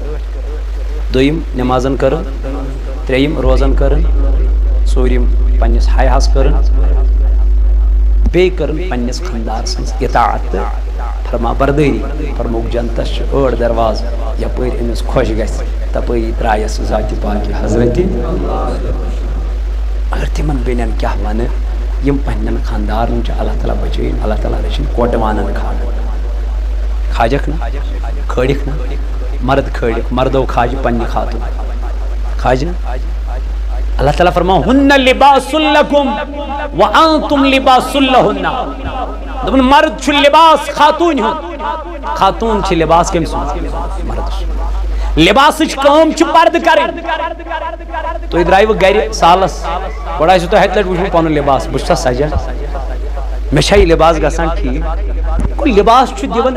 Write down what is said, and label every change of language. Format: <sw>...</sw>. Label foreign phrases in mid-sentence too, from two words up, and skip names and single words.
<ks>دوٚیِم نٮ۪مازن کٔرٕن ترٛیٚیِم روزن کٔرٕن ژوٗرِم پننِس حیاہس کٔرٕن بیٚیہِ کٔرٕن پننِس خاندار سٕنٛز اطاعت تہٕ فرما بردٲری فرمووُکھ جنتس چھِ 8 دروازٕ یپٲرۍ أمِس خۄش گژھِ تپٲری درٛایس ذاتہِ پاکہِ حضرتہِ مگر تِمن بیٚنٮ۪ن کیٛاہ ونہٕ یِم پننٮ۪ن خاندارن چھِ اللہ تعالیٰ بچٲیِن اللہ تعالیٰ رٔچھِنۍ کوٹوانن کھاجکھ نا کھٲڑِکھ نا مرد کھٲڑِکھ مردو کھاجہِ پننہِ خاتون کھاجہِ نا اللہ تعالیٰ فرماو</ks> <ar>ہُنَّ لِباسٌ لَكُمْ وَأَنْتُمْ لِباسٌ لَهُنَّ</ar> <ks>دپُن مرد چھُ لباس خاتوٗنہِ ہُنٛد خاتوٗن چھِ لباس کٔمۍ سُنٛد مردس لباسٕچ کٲم چھِ پردٕ کرٕنۍ تُہۍ درٛایوٕ گرِ سالس گۄڈٕ آسِوٕ تۄہہِ 7 لٹہِ وٕچھمُت پنُن لباس بہٕ چھُسا سجان مےٚ چھا یہِ لباس گژھان ٹھیٖک گوٚو لباس چھُ دِوان</ks>